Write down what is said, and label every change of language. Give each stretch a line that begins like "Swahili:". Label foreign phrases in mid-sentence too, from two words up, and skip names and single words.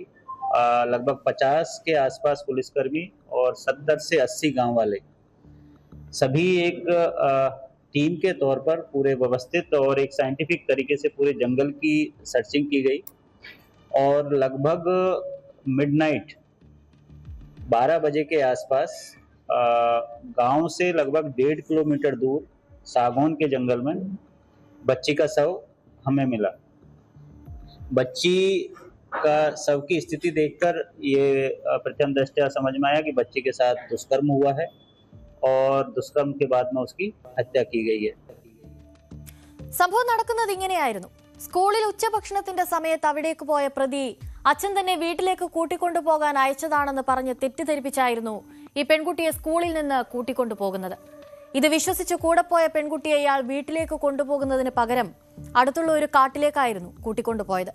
Hindi: लगभग 50 के आसपास पुलिसकर्मी और 70 से 80 गांव वाले सभी एक टीम के तौर पर पूरे व्यवस्थित और एक साइंटिफिक तरीके से पूरे जंगल की सर्चिंग की गई और लगभग मिडनाइट 12 बजे के आसपास गांव से लगभग 1.5 किलोमीटर दूर सागौन के जंगल में बच्ची का शव हमें मिला. बच्ची का शव की स्थिति देखकर ये प्रथम दृष्टया समझ में आया कि बच्ची के साथ दुष्कर्म हुआ है और दुष्कर्म के बाद में उसकी हत्या की गई है.
Malayalam: സംഭവം നടക്കുന്നത് ഇങ്ങനെയായിരുന്നു. സ്കൂളിൽ ഉച്ചഭക്ഷണത്തിന്റെ സമയത്ത് അവിടേക്ക് പോയ പ്രതി അച്ഛൻ തന്നെ വീട്ടിലേക്ക് കൂട്ടിക്കൊണ്ടുപോകാൻ അയച്ചതാണെന്ന് പറഞ്ഞ് തെറ്റിദ്ധരിപ്പിച്ചായിരുന്നു ഈ പെൺകുട്ടിയെ സ്കൂളിൽ നിന്ന് കൂട്ടിക്കൊണ്ടുപോകുന്നത്. ഇത് വിശ്വസിച്ച് കൂടെ പോയ പെൺകുട്ടിയെ ഇയാൾ വീട്ടിലേക്ക് കൊണ്ടുപോകുന്നതിന് പകരം അടുത്തുള്ള ഒരു കാട്ടിലേക്കായിരുന്നു കൂട്ടിക്കൊണ്ടുപോയത്.